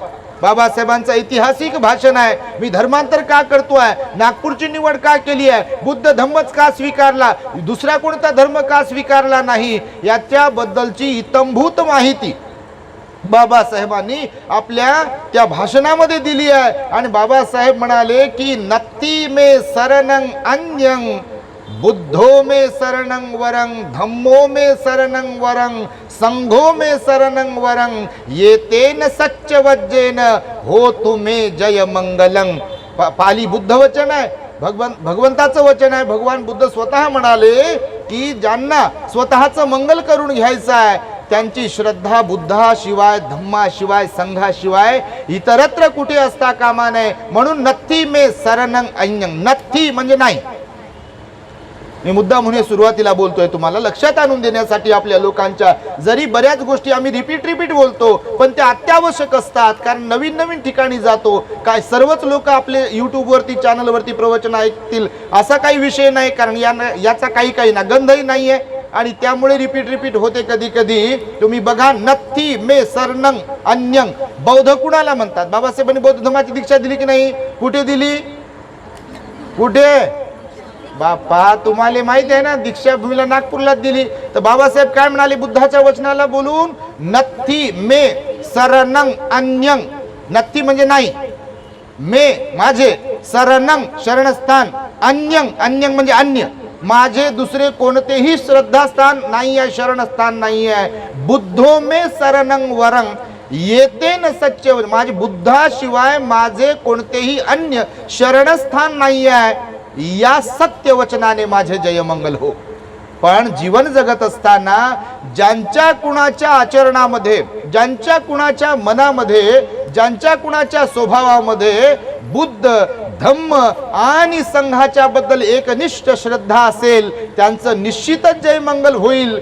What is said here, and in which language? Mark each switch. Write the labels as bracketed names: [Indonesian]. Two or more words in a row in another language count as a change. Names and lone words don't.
[Marathi] बाबासाहेबांचं ऐतिहासिक भाषण आहे. मी धर्मांतर का करतोय, नागपूरची निवड का केली आहे, बुद्ध धम्मच का स्वीकारला, दुसरा कोणता धर्म का स्वीकारला नाही, याच्याबद्दलची इत्थंभूत माहिती बाबासाहेबांनी आपल्या त्या भाषणामध्ये दिली आहे. आणि बाबासाहेब म्हणाले की [Pali] नत्थी मे शरणं अन्यं, बुद्धो मे शरणं वरं, धम्मो मे शरणं वरं, संघो मे शरणं वरं, येतेन सच्चवज्जेन होतु मे जय मंगलं. [Marathi] पाली बुद्ध वचन आहे, भगवंताचं वचन आहे. भगवान बुद्ध स्वतः म्हणाले की ज्यांना स्वतःचं मंगल करून घ्यायचं आहे त्यांची श्रद्धा बुद्धाशिवाय, धम्माशिवाय, संघाशिवाय इतरत्र कुठे असता कामा नये. म्हणून [Pali] नत्थी मे शरणं अन्यं, [Marathi] नत्थी म्हणजे नाही. मी मुद्दा म्हणून सुरुवातीला बोलतोय तुम्हाला लक्षात आणून देण्यासाठी. आपल्या लोकांच्या जरी बऱ्याच गोष्टी आम्ही रिपीट बोलतो पण त्या अत्यावश्यक असतात, कारण नवीन नवीन ठिकाणी जातो. काय सर्वच लोक आपले यूट्यूबवरती चॅनलवरती प्रवचन ऐकतील असा काही विषय नाही, कारण याचा काही ना गंधही नाही आहे. आणि त्यामुळे रिपीट होते कधी कधी. तुम्ही बघा, [Pali] नत्थी मे शरणं अन्यं [Marathi] बौद्ध कुणाला म्हणतात? बाबासाहेबांनी बौद्ध धर्माची दीक्षा दिली की नाही? कुठे दिली? कुठे बापा तुम्हाला माहिती आहे ना, दीक्षाभूमीला नागपूरला दिली. तर बाबासाहेब काय म्हणाले बुद्धाच्या वचनाला बोलून? [Pali] नत्थी मे शरणं अन्यं, [Marathi] नत्थी म्हणजे नाही, मे माझे, शरणं शरणस्थान, अन्यं अन्यं म्हणजे अन्य, माझे दुसरे कोणतेही श्रद्धास्थान नाही आहे, शरणस्थान नाही आहे. [Pali] बुद्धो मे शरणं वरं, येते न सच्चे, [Marathi] माझे बुद्धाशिवाय माझे कोणतेही अन्य शरणस्थान नाही आहे. या सत्य वचनाने माझे जयमंगल हो. पण जीवन जगत असताना ज्यांच्या कुणाच्या आचरणामध्ये, ज्यांच्या कुणाच्या मनामध्ये, ज्यांच्या कुणाच्या स्वभावामध्ये बुद्ध, धम्म आणि संघाच्या बद्दल एकनिष्ठ श्रद्धा असेल त्यांचं निश्चितच जयमंगल होईल.